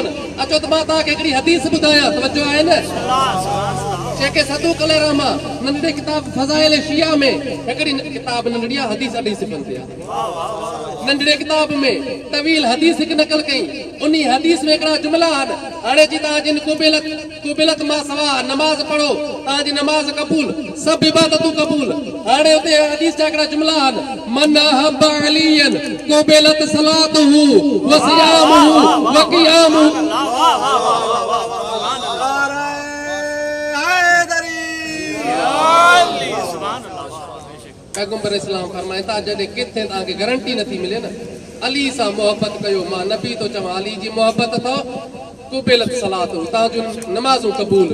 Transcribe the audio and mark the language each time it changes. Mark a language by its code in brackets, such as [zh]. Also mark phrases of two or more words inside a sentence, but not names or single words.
[sd] अचो त मां तव्हांखे हिकिड़ी हदीस ॿुधायां, तवज्जो आहे न? शेख सदूक [ar] عليه الرحمة [sd] नंढड़े किताब फज़ाइल शिया में हिकिड़ी किताब नंढड़ी आहे, हदीस अढी सिफ़नि ते आहे। नंढड़े किताब में तवील हदीस हिकु नकल कई। उन हदीस में हिकिड़ा जुमला आहिनि। हाणे जी तव्हांजी क़ुबिलत मां सवा नमाज पढ़ो तव्हांजी नमाज कबूल, सभु इबादतूं कबूल। हाणे उते हदीस जा हिकिड़ा जुमला आहिनि। [ar] من أحب عليا قبلت صلاته وصيامه وقيامه. [sd] पैगंबर इस्लाम फरमाए था जॾहिं किथे तव्हांखे गारंटी नथी मिले न, अली सां मोहब्बत कयो। मां नबी तो चवां अली जी मोहब्बत अथव, [ar] قبلت صلاته [sd] तव्हांजूं नमाज़ूं कबूल।